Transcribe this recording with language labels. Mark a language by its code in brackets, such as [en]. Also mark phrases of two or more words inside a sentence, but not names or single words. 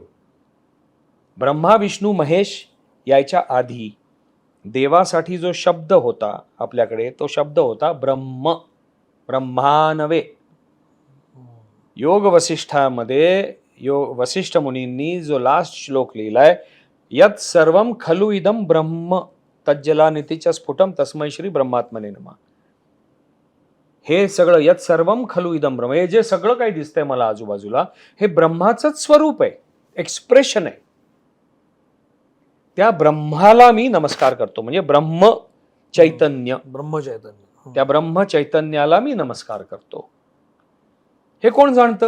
[mr] ब्रह्मा विष्णू महेश यायच्या आधी देवासाठी जो शब्द होता आपल्याकडे, तो शब्द होता ब्रह्म, ब्रह्मानवे. योग वसिष्ठामध्ये वसिष्ठ मुनींनी जो लास्ट श्लोक लिहिलाय, [sa] यत् सर्वम खलु इदम ब्रह्म तज्जलानितीच्या स्फुटम तस्मै श्री ब्रह्मात्मने नमः. [mr] हे सगळं [sa] यत् सर्वम खलु इदम ब्रह्म, [mr] हे जे सगळं काही दिसतंय मला आजूबाजूला, हे ब्रह्माचंच स्वरूप आहे, एक्सप्रेशन आहे. त्या ब्रह्माला मी नमस्कार करतो. म्हणजे ब्रह्म चैतन्य, ब्रह्मचैतन्य, त्या ब्रह्म चैतन्याला मी नमस्कार करतो. हे कोण जाणतं?